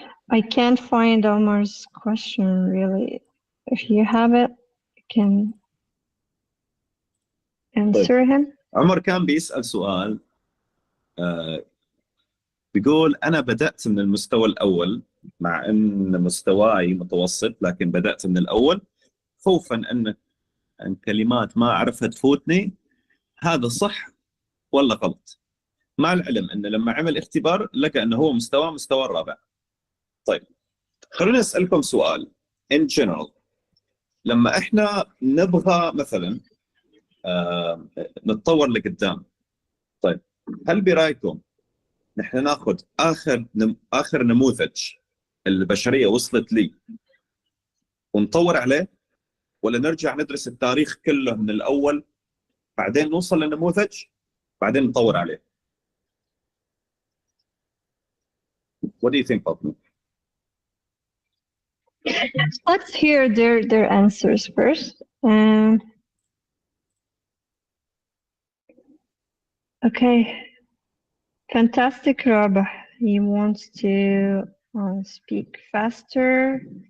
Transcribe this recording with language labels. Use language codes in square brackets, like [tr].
[en] I can't find Omar's question really. If you have it, you can answer him. [ar] عمر كان بيسأل سؤال بيقول أنا بدأت من المستوى الأول مع أن مستواي متوسط، لكن بدأت من الأول خوفا أن كلمات ما أعرفها تفوتني. هذا صح ولا غلط؟ مع العلم أنه لما عمل اختبار لقى أنه هو مستوى الرابع. طيب خلونا أسألكم سؤال [en] in general. [ar] لما إحنا نبغى مثلا نتطور لقدام، طيب هل برأيكم نحن ناخذ آخر نموذج البشرية وصلت لي ونطور عليه، ولا نرجع ندرس التاريخ كله من الأول بعدين نوصل للنموذج بعدين نطور عليه؟ [en] What do you think, [ar] Fatma? [en] Let's hear their answers first. Okay, fantastic, Rabah. He wants to speak faster.